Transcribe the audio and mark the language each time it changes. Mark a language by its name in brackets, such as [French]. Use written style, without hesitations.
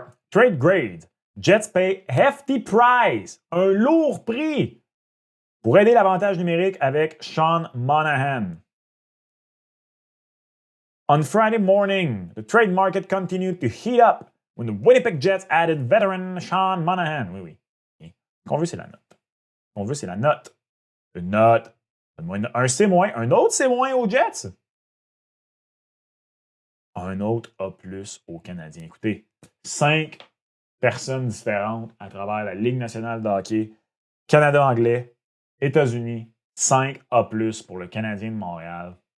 [English] Trade grade. Jets pay hefty price. [French] Un lourd prix pour aider l'avantage numérique avec Sean Monahan. [English] On Friday morning, the trade market continued to heat up when the Winnipeg Jets added veteran Sean Monahan. [French] Oui, oui. Ce qu'on veut, c'est la note. Ce qu'on veut, c'est la note. Une note. Un C-, un autre C- aux Jets. Un autre A+ aux Canadiens. Écoutez, 5 personnes différentes à travers la Ligue nationale de hockey, Canada anglais, États-Unis, 5 A+ pour le Canadien de Montréal.